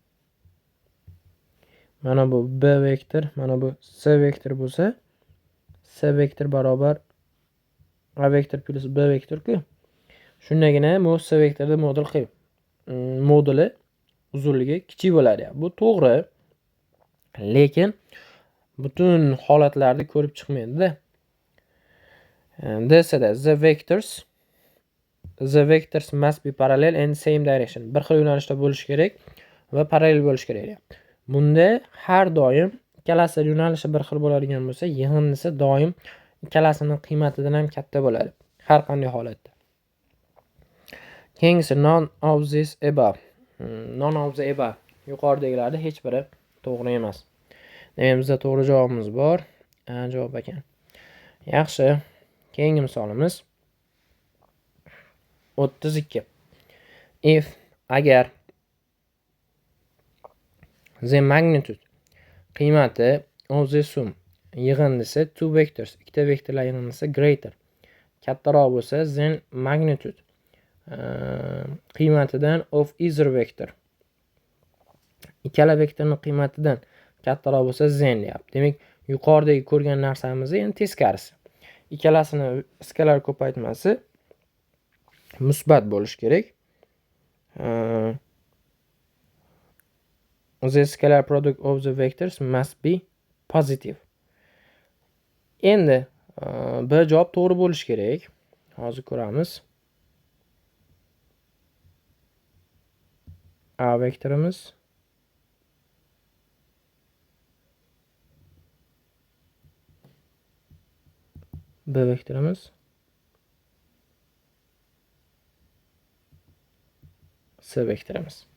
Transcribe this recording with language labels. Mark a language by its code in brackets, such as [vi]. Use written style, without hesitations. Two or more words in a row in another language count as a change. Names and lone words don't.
[uz] Mana bu B vektor, mana bu C vektor bo'lsa, C vektor barobar A vektor plus B vektor-ku. Shundagina bu C vektorda moduli uzunligi kichik bo'ladi. Bu to'g'ri, lekin butun holatlarda ko'rib chiqmaydi-da. Desada [en] the vectors must be parallel and same direction. [uz] Bir xil yo'nalishda bo'lishi kerak va parallel bo'lishi kerak. Bunda har doim ikkalasi yo'nalishi bir xil bo'ladigan bo'lsa, yig'indisi doim ikkalasining qiymatidan ham katta bo'ladi. Har qanday holatda. Keyingisi [en] none of the above. [uz] Yuqoridagilarda hech biri to'g'ri emas. Demak, bizda to'g'ri javobimiz bor. Javob ekan. Yaxshi. Keyingi misolimiz 32. [en] If agar the magnitude qiymati of the sum yig'indisi two vectors [uz] ikkita vektorlar yig'indisi [en] greater [uz] kattaroq bo'lsa, [en] then magnitude [uz] qiymatidan [en] of either vector [uz] ikkala vektorning qiymatidan kattaroq bo'lsa, then deyapti. Demak, yuqoridagi ko'rgan narsamiz endi teskarisi. Ikkalasini skalar ko'paytmasi musbat bo'lishi kerak. [en] The scalar product of the vectors must be positive. [uz] Endi B javob to'g'ri bo'lishi kerak. Hozir ko'ramiz. A vektorimiz B vektorimiz C vektorimiz.